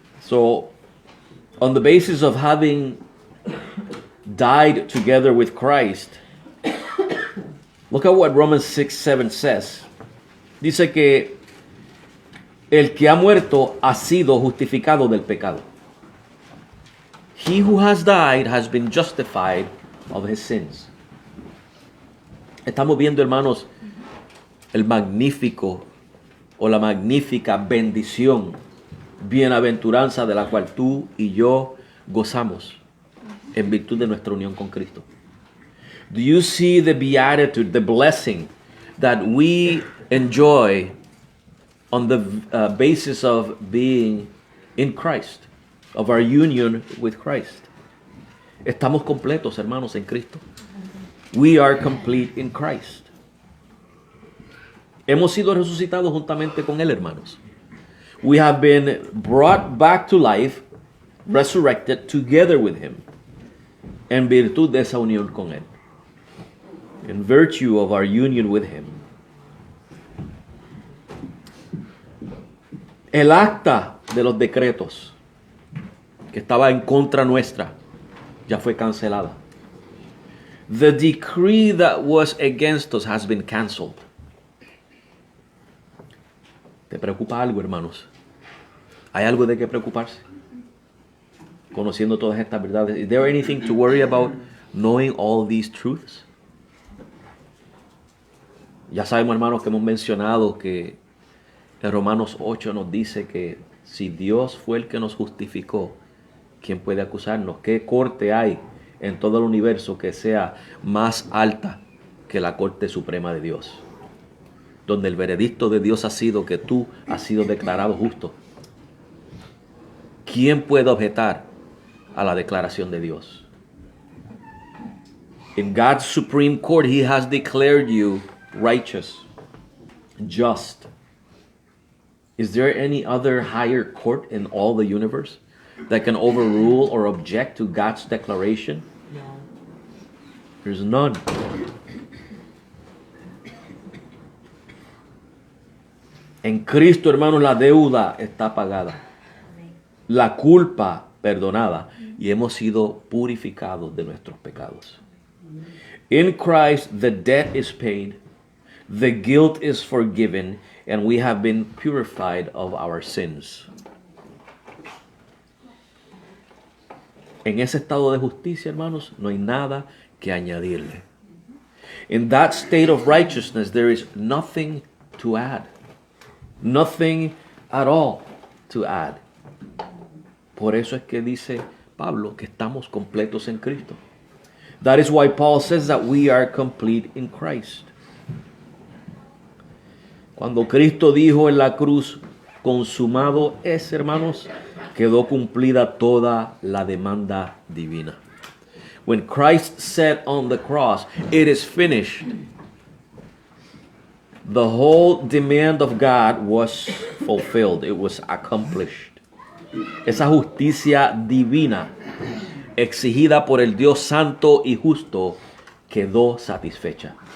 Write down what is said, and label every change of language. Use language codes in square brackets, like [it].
[en] So, on the basis of having died together with Christ, look at what Romans 6:7 says. [es] Dice que el que ha muerto ha sido justificado del pecado. [en] He who has died has been justified of his sins. [es] Estamos viendo, hermanos, el magnífico o la magnífica bendición, bienaventuranza de la cual tú y yo gozamos en virtud de nuestra unión con Cristo? [en] Do you see the beatitude, the blessing that we enjoy on the basis of being in Christ, of our union with Christ? [es] Estamos completos, hermanos, en Cristo. [en] We are complete in Christ. [es] Hemos sido resucitados juntamente con Él, hermanos. [en] We have been brought back to life, resurrected together with Him, [es] en virtud de esa unión con Él. [en] In virtue of our union with Him. [es] El acta de los decretos que estaba en contra nuestra ya fue cancelada. [en] The decree that was against us has been canceled. [es] ¿Te preocupa algo, hermanos? ¿Hay algo de qué preocuparse? Conociendo todas estas verdades. [en] Is there anything to worry about knowing all these truths? [es] Ya sabemos, hermanos, que hemos mencionado que en Romanos 8 nos dice que si Dios fue el que nos justificó, ¿quién puede acusarnos? ¿Qué corte hay en todo el universo que sea más alta que la Corte Suprema de Dios? Donde el veredicto de Dios ha sido que tú has sido declarado justo. ¿Quién puede objetar a la declaración de Dios? [en] In God's Supreme Court, He has declared you righteous, just. Is there any other higher court in all the universe that can overrule or object to God's declaration? No. There's none. [es] En Cristo, hermanos, la deuda está pagada. La culpa perdonada. Y hemos sido purificados de nuestros pecados. [en] In Christ, the debt is paid. The guilt is forgiven. And we have been purified of our sins. [es] En ese estado de justicia, hermanos, no hay nada que añadirle. [en] In that state of righteousness, there is nothing to add. Nothing at all to add. [es] Por eso es que dice Pablo que estamos completos en Cristo. [en] That is why Paul says that we are complete in Christ. [es] Cuando Cristo dijo en la cruz, consumado es, hermanos, quedó cumplida toda la demanda divina. [en] When Christ said on the cross, it is finished, the whole demand of God was fulfilled. It was accomplished. [es] Esa justicia divina exigida por el Dios santo y justo quedó satisfecha.